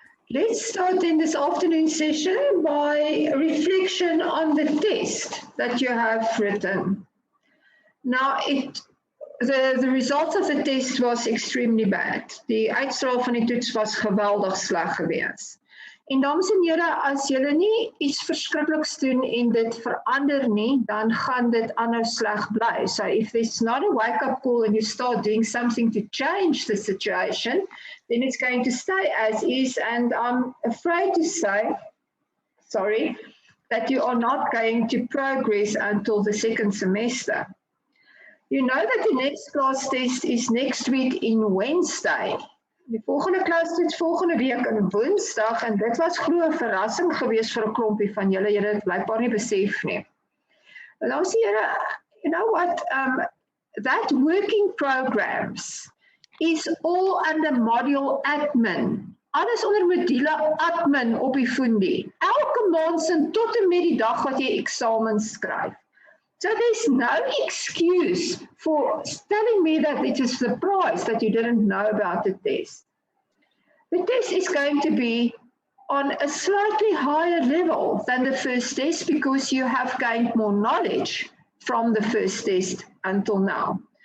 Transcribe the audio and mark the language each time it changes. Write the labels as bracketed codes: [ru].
[en] Let's start in this afternoon session by a reflection on the test that you have written. Now, the results of the test was extremely bad. [af] Die uitstraal van die toets was geweldig sleg geweest. En dames en here, as julle nie iets verskrikliks doen en dit verander nie, dan gaan dit aanhou sleg bly. [en] So if there's not a wake-up call and you start doing something to change the situation, then it's going to stay as is, and I'm afraid to say, sorry, that you are not going to progress until the second semester. You know that the next class test is next week in Wednesday. [af] Die volgende klas toets volgende week in Woensdag, en dit was glo 'n verrassing geweest vir 'n klompie van julle. Julle het blykbaar nie besef nie. Nou sê julle, [en] you know what, that working programs is all under module admin. [af] Alles onder module admin op die Fundi. Elke maand sin tot en met die dag wat jy eksamens skryf. [en] So there's no excuse for telling me that it is the price that you didn't know about the test. The test is going to be on a slightly higher level than the first test because you have gained more knowledge from the first test until now.